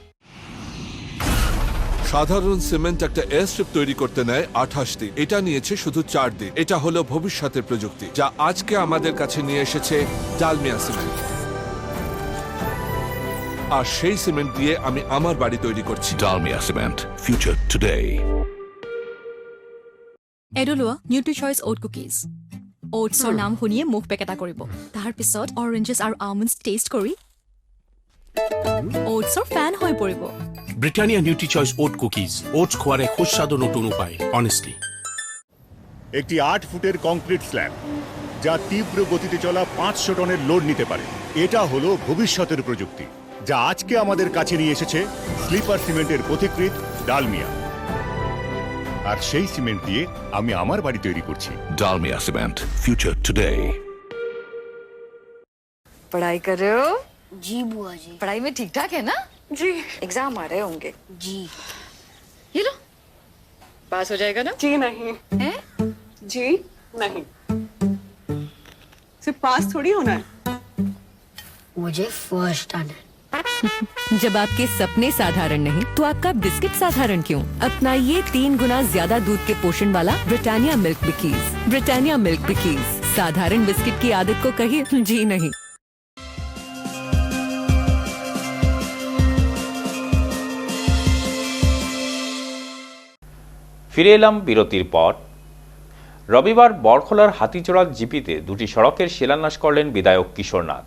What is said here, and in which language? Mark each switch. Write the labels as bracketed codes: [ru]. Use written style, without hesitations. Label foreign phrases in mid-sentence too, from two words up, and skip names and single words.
[bn] সাধারণ সিমেন্ট একটা এয়ারস্ট্রিপ তৈরি করতে নেয় 28 দিন। এটা নিয়েছে শুধু 4 দিন। এটা হলো ভবিষ্যতের প্রযুক্তি, যা আজকে আমাদের কাছে নিয়ে এসেছে ডালমিয়া সিমেন্ট। আর সেই সিমেন্ট দিয়ে আমি আমার বাড়ি তৈরি করছি। ডালমিয়া সিমেন্ট, [en] future today. [as] এডো লোৱা নিউট্ৰি চইচ অ'ট কুকিজ অ'টছৰ নাম শুনিয়ে মুখ পেকেটা কৰিব তাৰ পিছত অৰেঞ্জেছ আৰু আলমণ্ডছ টেষ্ট কৰি অ'টছৰ ফেন হৈ পৰিব [bn] ব্ৰিটানিয়া নিউট্ৰি চইচ ওট কুকিজ ওটস খোয়ারে সুস্বাদু নতুন উপায় অনেস্টলি একটি 8 ফুটের কংক্রিট স্ল্যাব যা তীব্র গতিতে চলা 500 টনের লোড নিতে পারে এটা হলো ভবিষ্যতের প্রযুক্তি যা আজকে আমাদের কাছে নিয়ে এসেছে [en] sleeper cement [bn] পথিকৃৎ ডালমিয়া আর সেই সিমেন্ট দিয়ে আমি আমার বাড়ি তৈরি করছি [en] Dalmia Cement. Future today. [hi] पढ़ाई कर रहे हो जी बुआ जी पढ़ाई में ठीक ठाक है ना जी एग्जाम आ रहे होंगे जी ये लो पास हो जाएगा ना जी नहीं हैं जी नहीं सिर्फ पास थोड़ी होना है मुझे फर्स्ट आना जब आपके सपने साधारण नहीं तो आपका बिस्किट साधारण क्यों? अपनाइए 3 गुना ज्यादा दूध के पोषण वाला ब्रिटानिया मिल्क बिकीज। ब्रिटानिया मिल्क बिकीज साधारण बिस्किट की आदत को कहिए जी नहीं। [bn] ফিরে এলাম বিরতির পর। রবিবার বড়খলার হাতিচড়া জিপিতে দুটি সড়কের শিলান্যাস করলেন বিধায়ক কিশোরনাথ।